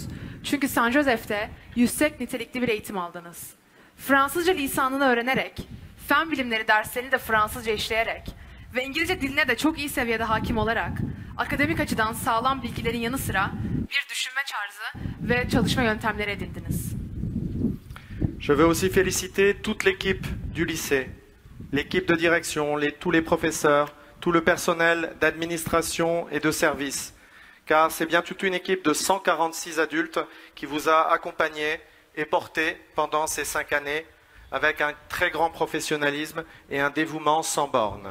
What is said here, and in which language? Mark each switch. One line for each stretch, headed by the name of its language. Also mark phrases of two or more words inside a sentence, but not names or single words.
Turkish: Çünkü San Joseph'te yüksek nitelikli bir eğitim aldınız. Fransızca lisanını öğrenerek, fen bilimleri derslerini de Fransızca işleyerek ve İngilizce diline de çok iyi seviyede hakim olarak akademik açıdan sağlam bilgilerin yanı sıra bir düşünme tarzı ve çalışma yöntemleri edindiniz.
French: Je veux aussi féliciter toute l'équipe du lycée, l'équipe de direction, tous les professeurs, tout le personnel d'administration et de service, car c'est bien toute une équipe de 146 adultes qui vous a accompagné et porté pendant ces 5 années avec un très grand professionnalisme et un dévouement sans bornes.